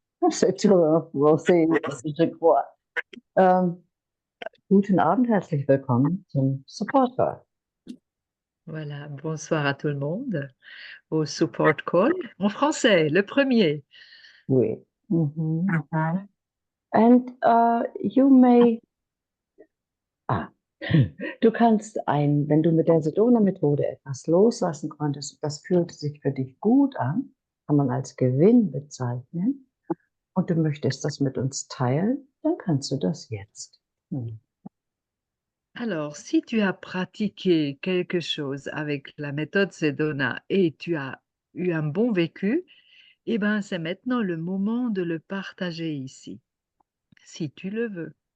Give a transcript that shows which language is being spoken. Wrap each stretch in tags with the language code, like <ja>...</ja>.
<fr>C'est toujours en français, je crois.</fr> <de>Ähm, Guten Abend, herzlich willkommen zum Support Call.</de> <fr>Voilà, bonsoir à tout le monde au support call en français, le premier. Oui. Mhm.</fr> <en>And you may, ah,</en> <de>du kannst wenn du mit der Sedona-Methode etwas loslassen konntest, das fühlte sich für dich gut an, kann man als Gewinn bezeichnen, und du möchtest das mit uns teilen, dann kannst du das jetzt.</de> <fr>Alors, si tu as pratiqué quelque chose avec la méthode Sedona et tu as eu un bon vécu, eh ben, c'est maintenant le moment de le partager ici, si tu le veux.</fr>